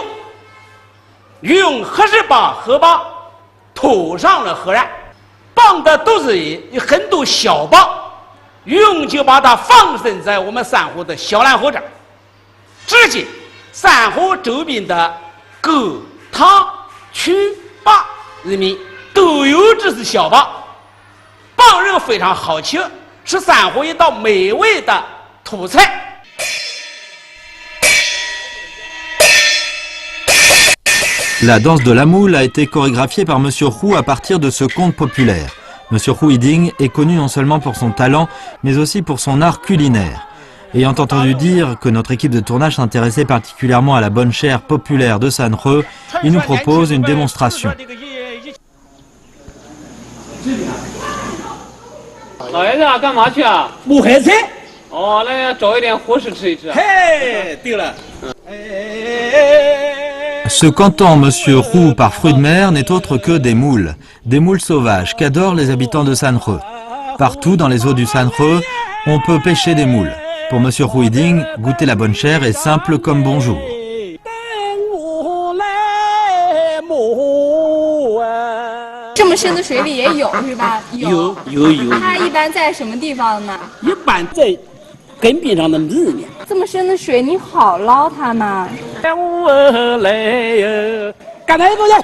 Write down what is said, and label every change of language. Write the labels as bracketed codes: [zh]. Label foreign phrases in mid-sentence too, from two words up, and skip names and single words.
[zh] 渔翁还是把河蚌拖上了河岸，蚌的肚子里有很多小蚌，渔翁就把它放生在我们三河的小兰河这儿。至今，三河周边的各塘、渠、坝人民都有这些小蚌，蚌肉非常好吃，是三河一道美味的土菜。 [fr] La danse de la moule a été chorégraphiée par monsieur Hu à partir de ce conte populaire. Monsieur Hu Yiding est connu non seulement pour son talent, mais aussi pour son art culinaire. Ayant entendu dire que notre équipe de tournage s'intéressait particulièrement à la bonne chère populaire de Sanhe, il nous propose une démonstration. [zh] 老爷子啊，干嘛去啊？木海菜。哦，那要找一点伙食吃一吃。嘿，对了。 [fr] Ce qu'entend monsieur Hu par fruits de mer n'est autre que des moules sauvages qu'adorent les habitants de Sanhe. Partout dans les eaux du Sanhe, on peut pêcher des moules. Pour monsieur Hu Yiding, goûter la bonne chère est simple comme bonjour. [zh] 这么深的水里也有是吧？有。它一般在什么地方呢？一般在根边上的里面。这么深的水，你好捞它吗？我来呀！刚才多少？